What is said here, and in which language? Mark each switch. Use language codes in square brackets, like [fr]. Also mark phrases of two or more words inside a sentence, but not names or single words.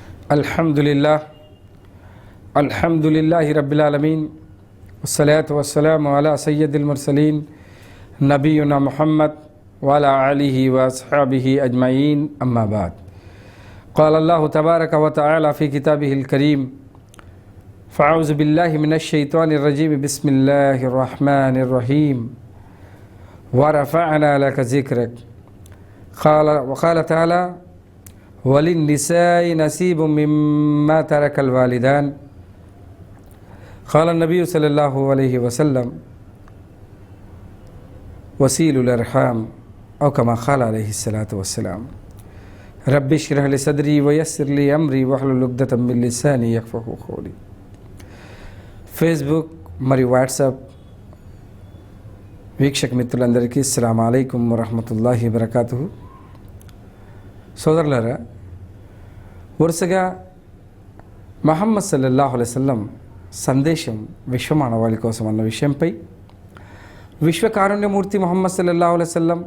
[ar] الحمد لله رب العالمين والصلاة والسلام على سيد المرسلين نبينا محمد وعلى آله وأصحابه أجمعين أما بعد. قال الله تبارك وتعالى في كتابه الكريم فأعوذ بالله من الشيطان الرجيم بسم الله الرحمن الرحيم ورفعنا لك ذكرك وقال تعالى وللنساء نصيب مما ترك الوالدان قال النبي صلى الله عليه وسلم وسيلوا الأرحام أو كما قال عليه الصلاة والسلام رب اشرح لي صدري ويسر لي أمري واحلل عقدة من لساني يفقهوا قولي. [te] ఫేస్బుక్ మరియు వాట్సాప్ వీక్షక మిత్రులందరికీ [ar] السلام عليكم ورحمة الله وبركاته. [te] సోదరులారా, వరుసగా ముహమ్మద్ [ar] صلى الله عليه وسلم [te] సందేశం విశ్వమానవాళి కోసం అన్న విషయంపై విశ్వకారుణ్యమూర్తి ముహమ్మద్ [ar] صلى الله عليه وسلم